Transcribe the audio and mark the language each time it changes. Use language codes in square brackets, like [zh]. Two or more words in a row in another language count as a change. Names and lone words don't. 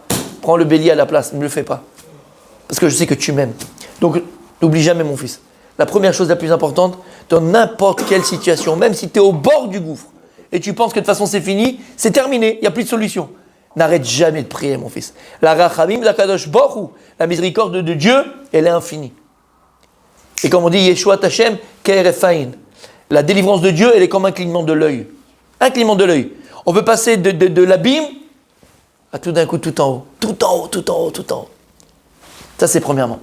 [fr] Prends le bélier à la place, ne le fais pas. Parce que je sais que tu m'aimes. Donc, n'oublie jamais, mon fils. La première chose la plus importante, dans n'importe quelle situation, même si tu es au bord du gouffre, et tu penses que de toute façon c'est fini, c'est terminé, il n'y a plus de solution. N'arrête jamais de prier, mon fils. La rachamim, la kadosh baruch hu, la miséricorde de Dieu, elle est infinie. Et comme on dit, [he] ישועת השם כהרף עין. [fr] La délivrance de Dieu, elle est comme un clignement de l'œil. Un clignement de l'œil. On peut passer de l'abîme à tout d'un coup tout en haut. Tout en haut, tout en haut, tout en haut. Ça, c'est premièrement.